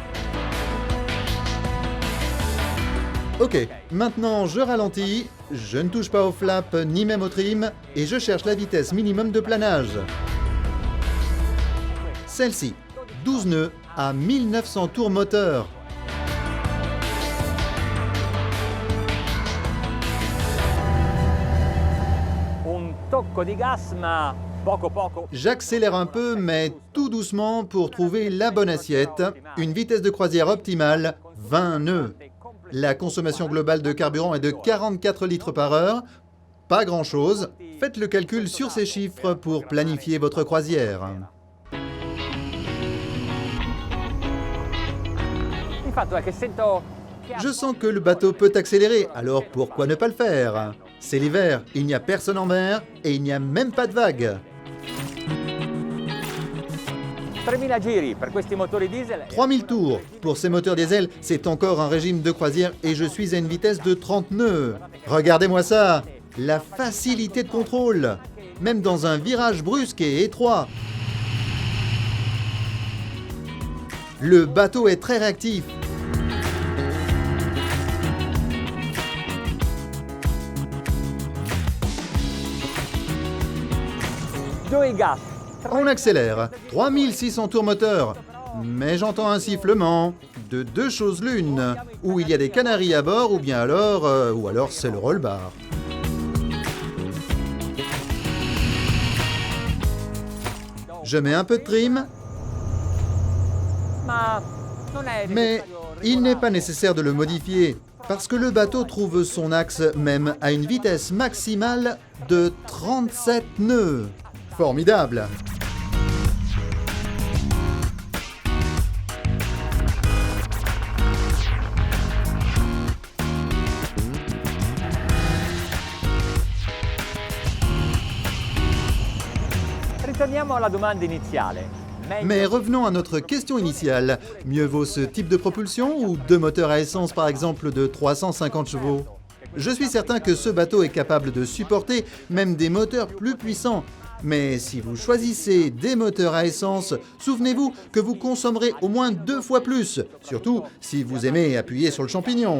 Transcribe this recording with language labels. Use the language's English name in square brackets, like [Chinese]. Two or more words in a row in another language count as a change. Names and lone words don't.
[French] Ok, maintenant je ralentis, je ne touche pas au flap ni même au trim, et je cherche la vitesse minimum de planage. Celle-ci, 12 nœuds à 1900 tours moteur. [Italian] Un tocco di gas, ma poco poco. [French] J'accélère un peu, mais tout doucement pour trouver la bonne assiette. Une vitesse de croisière optimale, 20 nœuds. La consommation globale de carburant est de 44 litres par heure. Pas grand-chose. Faites le calcul sur ces chiffres pour planifier votre croisière. [Italian] Il fatto è che sento. [French] Je sens que le bateau peut accélérer, alors pourquoi ne pas le faire? C'est l'hiver, il n'y a personne en mer et il n'y a même pas de vagues. [Italian] 3000 giri per questi motori diesel. [French] 3000 tours. Pour ces moteurs diesel, c'est encore un régime de croisière et je suis à une vitesse de 30 nœuds. Regardez-moi ça! La facilité de contrôle, même dans un virage brusque et étroit. Le bateau est très réactif. [Italian] Due gas. [French] On accélère, 3600 tours moteur. Mais j'entends un sifflement. De deux choses l'une, ou il y a des canaris à bord, ou alors c'est le roll-bar. Je mets un peu de trim, mais il n'est pas nécessaire de le modifier, parce que le bateau trouve son axe même à une vitesse maximale de 37 nœuds. Formidable! [Italian] Ritorniamo alla domanda iniziale. [French] Mais revenons à notre question initiale. Mieux vaut ce type de propulsion ou deux moteurs à essence par exemple de 350 chevaux? Je suis certain que ce bateau est capable de supporter même des moteurs plus puissants. Mais si vous choisissez des moteurs à essence, souvenez-vous que vous consommerez au moins 2 fois plus, surtout si vous aimez appuyer sur le champignon.